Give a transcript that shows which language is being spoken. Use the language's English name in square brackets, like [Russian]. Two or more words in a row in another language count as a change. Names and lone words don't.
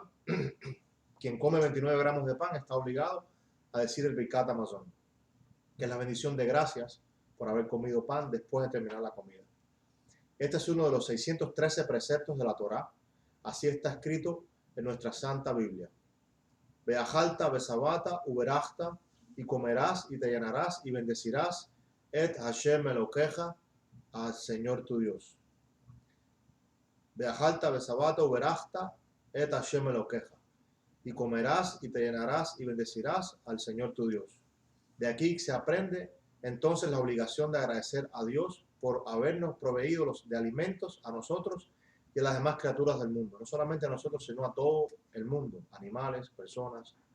[Spanish] Quien come 29 gramos de pan está obligado a decir el Birkat Hamazon, que es la bendición de gracias por haber comido pan después de terminar la comida. Este es uno de los 613 preceptos de la Torá. Así está escrito en nuestra Santa Biblia. [Hebrew] Beajalta, besabata, uberachta, [Spanish] y comerás y te llenarás y bendecirás [Hebrew] et Hashem Elokeja, [Spanish] al Señor tu Dios. [Hebrew] Beajalta, besabata, uberachta, et Hashem Elokeja, [Spanish] y comerás y te llenarás y bendecirás al Señor tu Dios. De aquí se aprende entonces la obligación de agradecer a Dios por habernos proveído de alimentos a nosotros y a las demás criaturas del mundo. No solamente a nosotros, sino a todo el mundo, animales, personas.